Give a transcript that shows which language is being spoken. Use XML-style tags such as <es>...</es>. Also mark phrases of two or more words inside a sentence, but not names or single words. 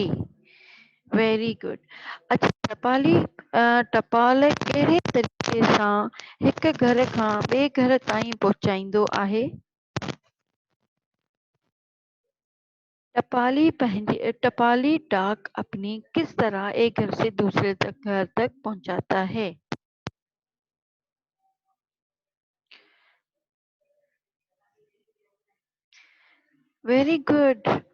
<en>very good.</en> <sd>अच्छा टपाली टपाल कहिड़े तरीक़े सां हिक घर खां ॿिए घर ताईं पहुचाईंदो आहे?</sd> <hi>टपाली डाक अपनी किस तरह एक घर से दूसरे घर तक पहुंचाता है?</hi> <en>very good.</en>